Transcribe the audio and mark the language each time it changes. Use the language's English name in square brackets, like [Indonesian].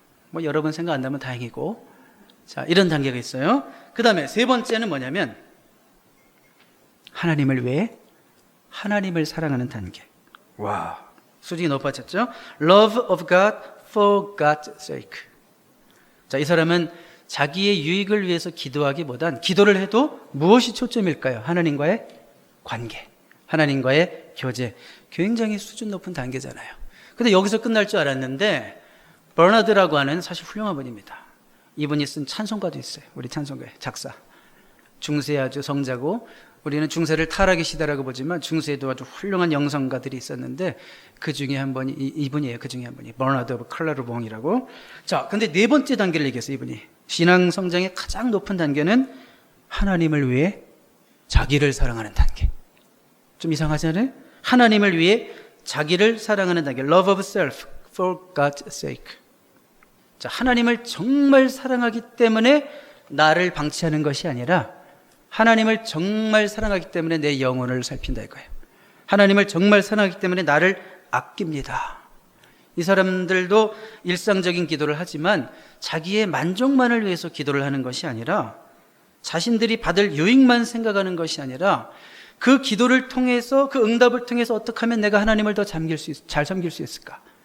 [Korean] 뭐 여러분 생각 안 나면 다행이고. 자, 이런 단계가 있어요. 그 다음에 세 번째는 뭐냐면 하나님을 위해 하나님을 사랑하는 단계. 와, 수준이 높아졌죠. [English] Love of God for God's sake. [Korean] 자, 이 사람은 자기의 유익을 위해서 기도하기보단 기도를 해도 무엇이 초점일까요? 하나님과의 관계, 하나님과의 교제. 굉장히 수준 높은 단계잖아요. 근데 여기서 끝날 줄 알았는데 버나드라고 하는 사실 훌륭한 분입니다. 이분이 쓴 찬송가도 있어요. 우리 찬송가의 작사. 중세 아주 성자고, 우리는 중세를 타락의 시대라고 보지만 중세에도 아주 훌륭한 영성가들이 있었는데 그 중에 한 분이 이분이에요. 그 중에 한 분이 버나드 오브 클라르봉이라고. 자, 근데 네 번째 단계를 얘기했어요. 이분이 신앙 성장의 가장 높은 단계는 하나님을 위해 자기를 사랑하는 단계. 좀 이상하지 않아요? 하나님을 위해 자기를 사랑하는 단계. [English] Love of self for God's sake. [Korean] 자, 하나님을 정말 사랑하기 때문에 나를 방치하는 것이 아니라 하나님을 정말 사랑하기 때문에 내 영혼을 살핀다 이거예요. 하나님을 정말 사랑하기 때문에 나를 아낍니다. 이 사람들도 일상적인 기도를 하지만 자기의 만족만을 위해서 기도를 하는 것이 아니라, 자신들이 받을 유익만 생각하는 것이 아니라 그 기도를 통해서, 그 응답을 통해서 어떻게 하면 내가 하나님을 더 잘 섬길 수 있을까?